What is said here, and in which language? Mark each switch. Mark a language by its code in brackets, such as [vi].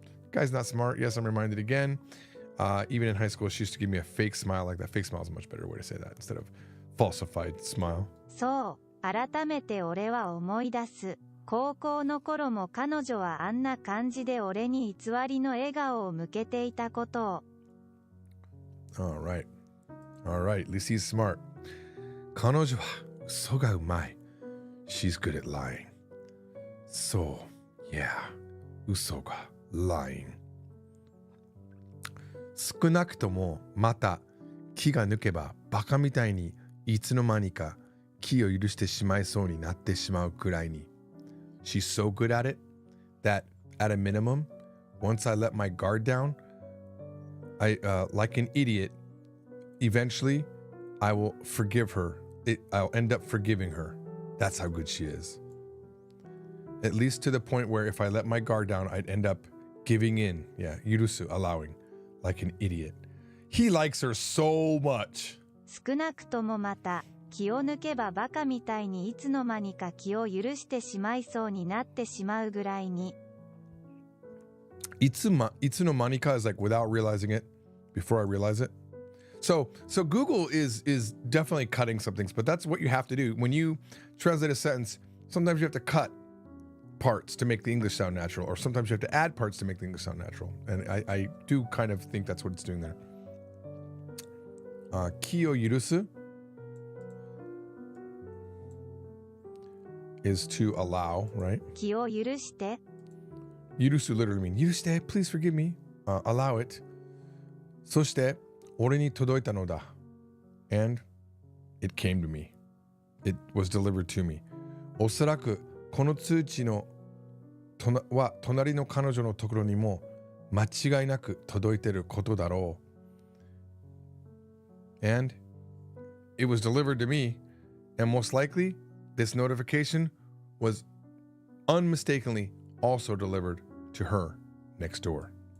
[en] Guy's not smart. Yes, I'm reminded again. Even in high school, she used to give me a fake smile like that. Fake smile is a much better way to say that instead of falsified smile. [ja] そう、改めて俺は思い出す。高校の頃も彼女はあんな感じで俺に偽りの笑顔を向けていたことを。 [en] All right. At least he's smart. [ja] 彼女は嘘がうまい. [en] She's good at lying. So, yeah. 嘘が lying. [ja] 少なくともまた気が抜けばバカみたいにいつの間にか気を許してしまいそうになってしまうくらいに. [en] She's so good at it that at a minimum, once I let my guard down, I like an idiot, eventually I will forgive her. I'll end up forgiving her. That's how good she is. At least to the point where if I let my guard down, I'd end up giving in. Yeah, yurusu, allowing, like an idiot. He likes her so much. [ja] 少なくともまた、気を抜けばバカみたいにいつの間にか気を許してしまいそうになってしまうぐらいに。 [en] Itsu no manika is like without realizing it, before I realize it. So Google is definitely cutting some things, but that's what you have to do. When you translate a sentence, sometimes you have to cut parts to make the English sound natural, or sometimes you have to add parts to make the English sound natural. And I do kind of think that's what it's doing there. Ki o yurusu is to allow, right? [ja] 気を許して。 [en] Yurusu literally mean, yurushite, please forgive me. Allow it. [ja] そして、俺に届いたのだ. [en] And it came to me. It was delivered to me. [ja] おそらく、この通知のは隣の彼女のところにも間違いなく届いていることだろう. [en] And it was delivered to me, and most likely, this notification was unmistakably also delivered to her next door.